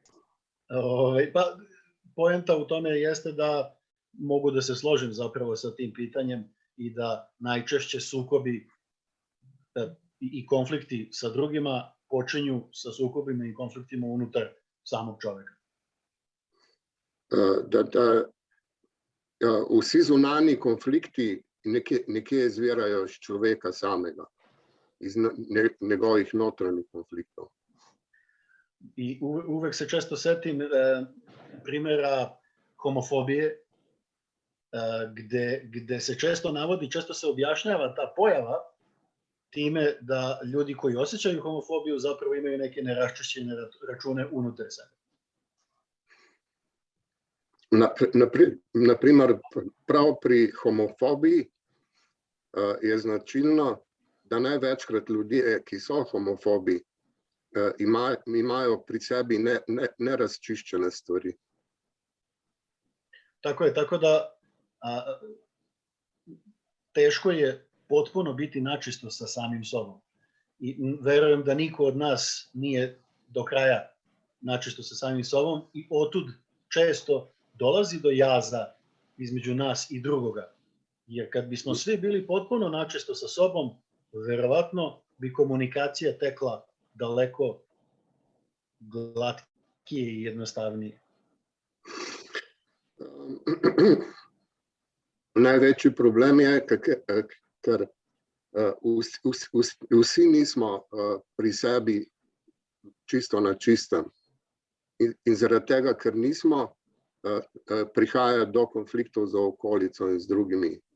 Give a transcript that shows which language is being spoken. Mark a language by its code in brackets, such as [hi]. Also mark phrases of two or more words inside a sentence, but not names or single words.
[sr] Pa poenta u tome jeste da mogu da se složim zapravo sa tim pitanjem i da najčešće sukobi i konflikti sa drugima počinju sa sukobima i konfliktima unutar samog čoveka. [sl] Vsi zunanji konflikti nekje izvirajo iz človeka samega, iz njegovih notranjih konfliktov. [sr] I uvek se često setim primjera homofobije, gde se često navodi, često se objašnjava ta pojava time da ljudi koji osjećaju homofobiju zapravo imaju neke neraščišćene račune unutar sebe. [sl] Naprimer, prav pri homofobiji je značilno, da največkrat ljudje, ki so homofobi, imajo pri sebi nerazčiščene stvari. [sr] Tako je, tako da teško je potpuno biti načisto sa samim sobom. I verujem da niko od nas nije do kraja načisto sa samim sobom i otud često dolazi do jaza između nas i drugoga. Jer kad bismo svi bili potpuno načisto sa sobom, verovatno bi komunikacija tekla daleko glatkije i jednostavnije. [sl] Največji problem je, ker vsi nismo pri sebi čisto na čistem. In zaradi tega, ker nismo, prihaja do konfliktov z okolico in z drugimi.